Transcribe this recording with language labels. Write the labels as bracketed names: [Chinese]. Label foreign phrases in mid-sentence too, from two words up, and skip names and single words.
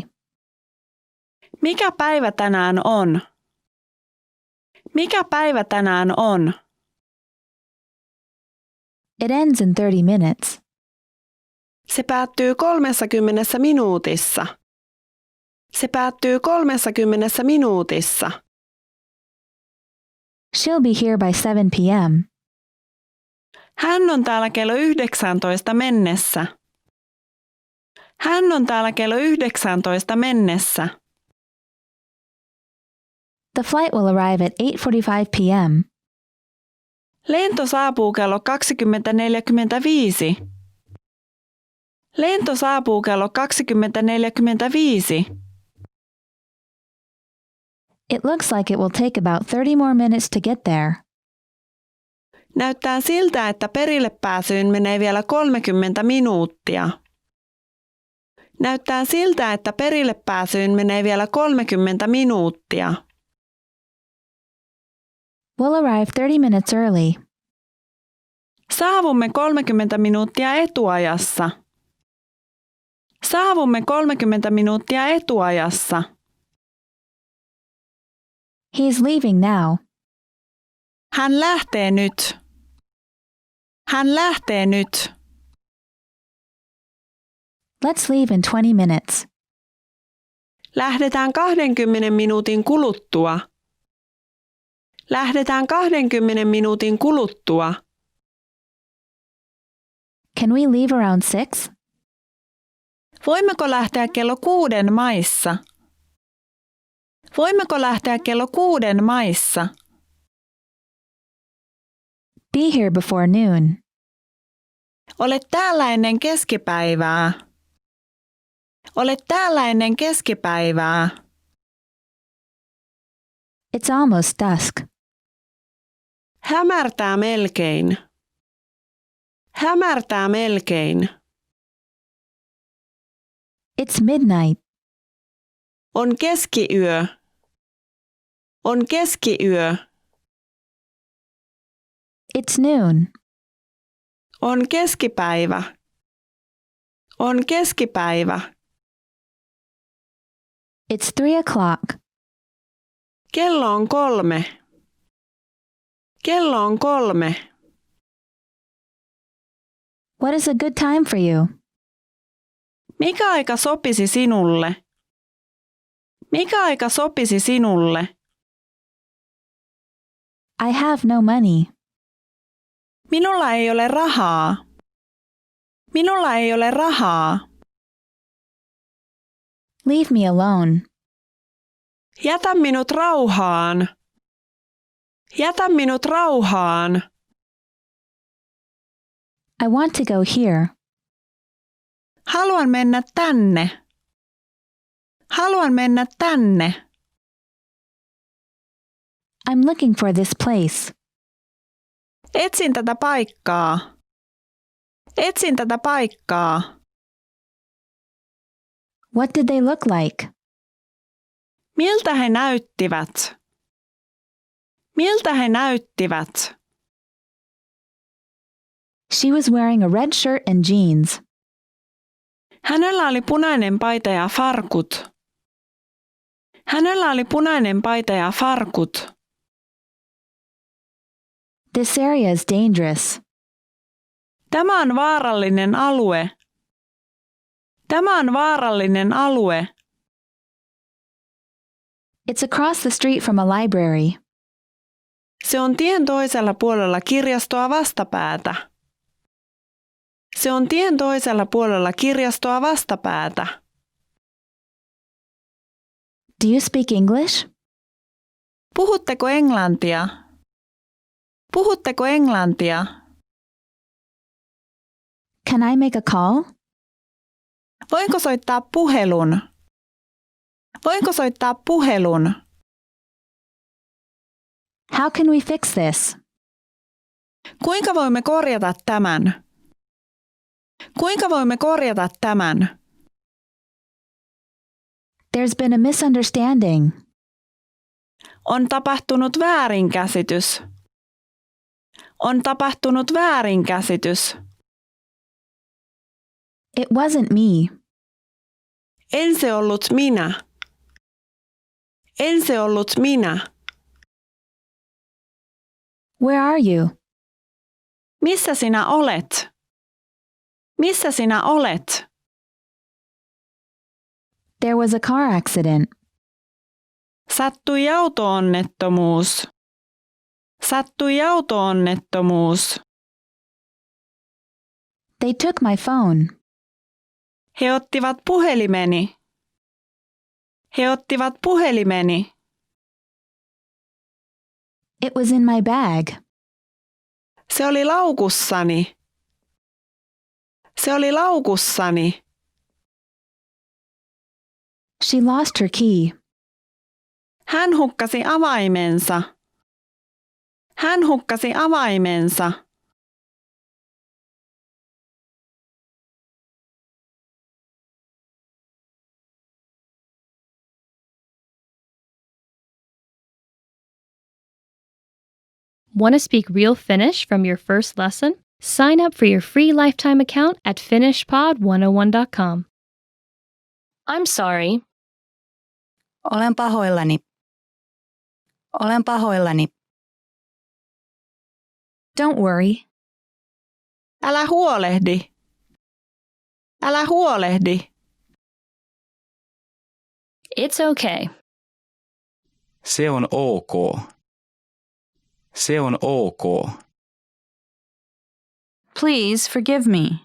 [Finnish] Mikä päivä tänään on? Mikä päivä tänään on? [English] It ends in 30 minutes. [Finnish] Se päättyy 30 minuutissa. Se päättyy 30 minuutissa. [English] She'll be here by 7 p.m. [Finnish] Hän on täällä kello 19 mennessä. Hän on täällä kello 19 mennessä. [English] The flight will arrive at 8:45 p.m. [Finnish] Lento saapuu kello 20:45. Lento saapuu kello 20:45. [English] It looks like it will take about 30 more minutes to get there. [Finnish] Näyttää siltä, että perille pääsyyn menee vielä 30 minuuttia. Näyttää siltä, että perille pääsyyn menee vielä 30 minuuttia. [English] We'll arrive 30 minutes early. [Finnish] Saavumme 30 minuuttia etuajassa. Saavumme 30 minuuttia etuajassa. [English] He's leaving now. [Finnish] Hän lähtee nyt. Hän lähtee nyt. [English] Let's leave in 20 minutes. [Finnish] Lähdetään 20 minuutin kuluttua. Lähdetään 20 minuutin kuluttua. [English] Can we leave around 6? [Finnish] Voimmeko lähteä kello 6 maissa? Voimmeko lähteä kello 6 maissa? [English] Be be here before noon. [Finnish] Olet täällä ennen keskipäivää. Olet täällä ennen keskipäivää. [English] It's almost dusk. [Finnish] Hämärtää melkein. Hämärtää melkein. [English] It's midnight. [Finnish] On keskiyö. On keskiyö. [English] It's noon. [Finnish] On keskipäivä. On keskipäivä. [English] It's 3:00. [Finnish] Kello on 3. Kello on 3. [English] What is a good time for you? [Finnish] Mikä aika sopisi sinulle? Mikä aika sopisi sinulle? [English] I have no money. [Finnish] Minulla ei ole rahaa. Minulla ei ole rahaa. [English] Leave me alone. [Finnish] Jätä minut rauhaan. Jätä minut rauhaan. [English] I want to go here. [Finnish] Haluan mennä tänne. Haluan mennä tänne. [English] I'm looking for this place. [Finnish] Etsin tätä paikkaa. Etsin tätä paikkaa. [English] What did they look like? [Finnish] Miltä he näyttivät? Miltä he näyttivät? [English] She was wearing a red shirt and jeans. [Finnish] Hänellä oli punainen paita ja farkut. Hänellä oli punainen paita ja farkut. [English] This area is dangerous. [Finnish] Tämä on vaarallinen alue. Tämä on vaarallinen alue. [English] It's across the street from a library. [Finnish] Se on tien toisella puolella kirjastoa vastapäätä. Se on tien toisella puolella kirjastoa vastapäätä. [English] Do you speak English? [Finnish] Puhutteko englantia? Puhutteko englantia? [English] Can I make a call? [Finnish] Voinko soittaa puhelun? Voinko soittaa puhelun? [English] How can we fix this? [Finnish] Kuinka voimme korjata tämän? Kuinka voimme korjata tämän? [English] There's been a misunderstanding. [Finnish] On tapahtunut väärinkäsitys. On tapahtunut väärinkäsitys. [English] It wasn't me. [Finnish] En se ollut minä. En se ollut minä. [English] Where are you? [Finnish] Missä sinä olet? Missä sinä olet? [English] There was a car accident. [Finnish] Sattui auto-onnettomuus. Sattui auto-onnettomuus. [English] They took my phone. [Finnish] He ottivat puhelimeni. He ottivat puhelimeni. [English] It was in my bag. [Finnish] Se oli laukussani. Se oli laukussani. [English] She lost her key. [Finnish] Hän hukkasi avaimensa. Hän hukkasi avaimensa. [English] Want to speak real Finnish from your first lesson? Sign up for your free lifetime account at finishpod101.com. I'm sorry. [Finnish] Olen pahoillani. Olen pahoillani. [English] Don't worry. [Finnish] Älä huolehdi. Älä huolehdi. [English] It's okay. [Finnish] Se on ok. Se on ok. [English] Please forgive me.